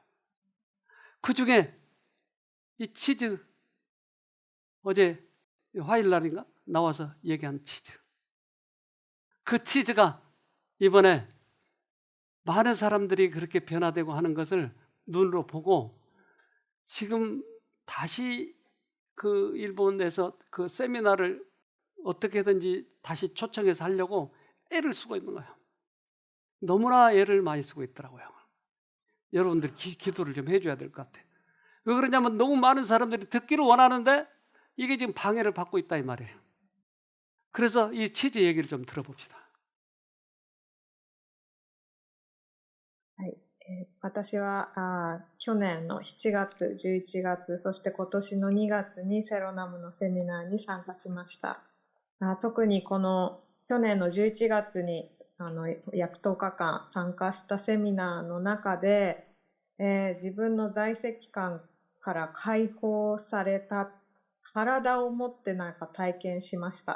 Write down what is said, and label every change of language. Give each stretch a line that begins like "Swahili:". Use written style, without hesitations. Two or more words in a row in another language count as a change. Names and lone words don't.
Korean: 그 중에 이 치즈, 어제 화요일 날인가 나와서 얘기한 치즈, 그 치즈가 이번에 많은 사람들이 그렇게 변화되고 하는 것을 눈으로 보고 지금 다시 그 일본에서 그 세미나를 어떻게든지 다시 초청해서 하려고 애를 쓰고 있는 거예요. 너무나 애를 많이 쓰고 있더라고요. 여러분들 기도를 좀 해줘야 될 것 같아요. 왜 그러냐면 너무 많은 사람들이 듣기를 원하는데 이게 지금 방해를 받고 있다 이 말이에요. 그래서 이 치즈 얘기를 좀 들어봅시다.
Japanese: 私は去年の7月、11月、そして今年の2月にセロナムのセミナーに参加しました。特にこの去年の11月に約10日間参加したセミナーの中で、自分の在籍感から解放された体を持って体験しました。